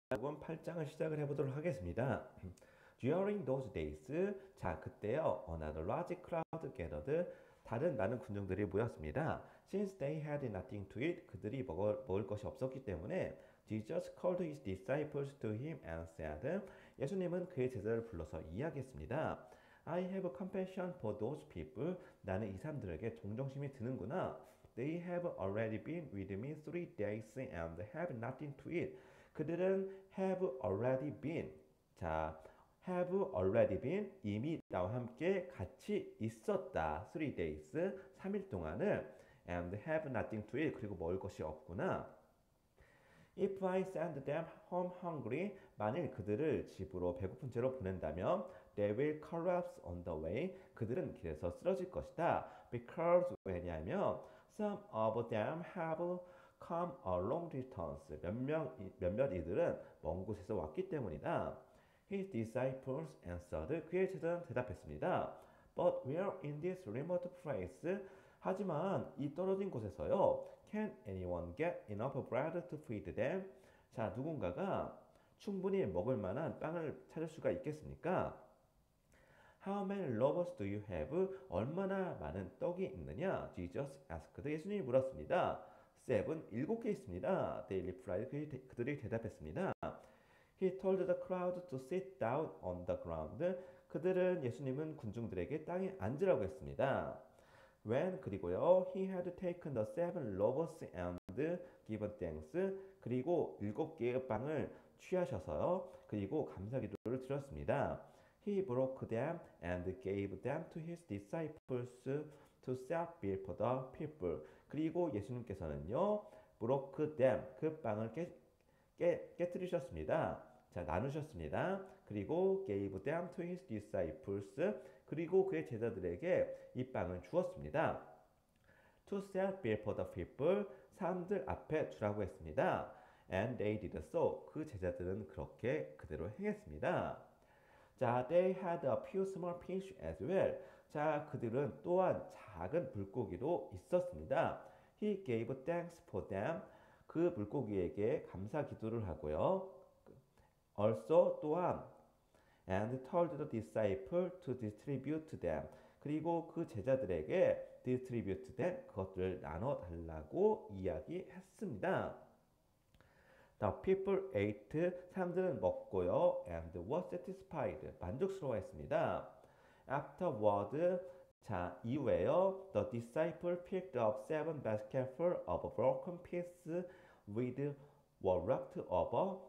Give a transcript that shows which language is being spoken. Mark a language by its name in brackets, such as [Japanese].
[Korean] 요번 8장을 시작을 해보도록 하겠습니다. [English] During those days, [Korean] 자 그때요, [English] another large crowd gathered, [Korean] 다른 많은 군중들이 모였습니다. [English] Since they had nothing to eat, [Korean] 그들이 먹을 것이 없었기 때문에 [English] Jesus called his disciples to him and said, [Korean] 예수님은 그의 제자를 불러서 이야기했습니다. [English] I have compassion for those people. [Korean] 나는 이 사람들에게 동정심이 드는구나. [English] They have already been with me 3 days and have nothing to eat. [Korean] 그들은 [English] have already been. [Korean] 자, [English] have already been [Korean] 이미 나와 함께 같이 있었다. [English] 3 days [Korean] 3일 동안을 [English] and have nothing to eat [Korean] 그리고 먹을 것이 없구나. [English] If I send them home hungry, [Korean] 만일 그들을 집으로 배고픈 채로 보낸다면 [English] they will collapse on the way. [Korean] 그들은 길에서 쓰러질 것이다. [English] Because [Korean] 왜냐하면 [English] some of them have come a long distance. [Korean] 몇몇 이들은 먼 곳에서 왔기 때문이다. [English] His disciples answered. [Korean] 그의 제자는 대답했습니다. [English] But where in this remote place? [Korean] 하지만 이 떨어진 곳에서요. [English] Can anyone get enough bread to feed them? [Korean] 자, 누군가가 충분히 먹을 만한 빵을 찾을 수가 있겠습니까? [English] How many loaves do you have? [Korean] 얼마나 많은 떡이 있느냐? [English] Jesus asked. [Korean] 예수님이 물었습니다. 7개 있습니다. [English] They replied. [Korean] 그들이 대답했습니다. [English] He told the crowd to sit down on the ground. [Korean] 예수님은 군중들에게 땅에 앉으라고 했습니다. [English] When [Korean] 그리고요 [English] he had taken the 7 loaves and given thanks [Korean] 그리고 7개의 빵을 취하셔서요 그리고 감사기도를 드렸습니다. [English] He broke them and gave them to his disciples to set before the people. [Korean] 그리고 예수님께서는요 [English] broke them [Korean] 그 빵을 깨뜨리셨습니다. 자, 나누셨습니다. 그리고 [English] gave them to his disciples. [Korean] 그리고 그의 제자들에게 이 빵을 주었습니다. [English] To set before the people. [Korean] 사람들 앞에 주라고 했습니다. [English] And they did so. [Korean] 그 제자들은 그렇게 그대로 행했습니다. [English] 자, they had a few small fish as well. [Korean] 자, 그들은 또한 작은 물고기도 있었습니다. [English] He gave thanks for them. [Korean] 그 물고기에게 감사 기도를 하고요. [English] Also [Korean] 또한 [English] and told the disciple to distribute them. [Korean] 그리고 그 제자들에게 [English] distribute them [Korean] 그것들을 나눠 달라고 이야기했습니다. [English] The people ate [Korean] 사람들은 먹고요 [English] and were satisfied [Korean] 만족스러워했습니다. [English] Afterward [Korean] 자 이후에요 [English] the disciple picked up 7 basketful of broken pieces with were left over.